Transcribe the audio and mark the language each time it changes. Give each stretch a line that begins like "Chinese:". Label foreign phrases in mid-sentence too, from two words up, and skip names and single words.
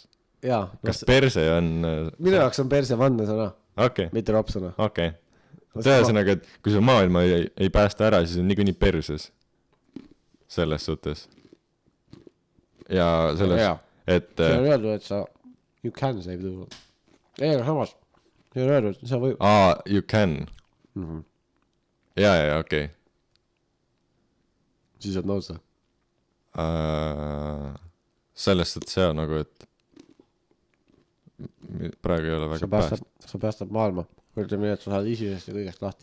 Estonian: Jaa. Kas perse on... Minu jaoks on perse vandesõna. Okei. Mitte ropsõna. Okei. Tõesõnaga, et kui see maailma ei päästa ära, siis on nii perses. Selles suhtes. Ja selles, et... See on öeldud, et sa...
English: You can save the world.
Estonian: Ei, aga samas. See on öeldud, et sa või...
English: You can.
Estonian: Jaa, okei. Siis saad nõusta. Sellest, et see on nagu, et praegu ei ole väga pääst. Sa päästad maailma. Ütleme nii, et sa saad isisest ja kõigest lahti.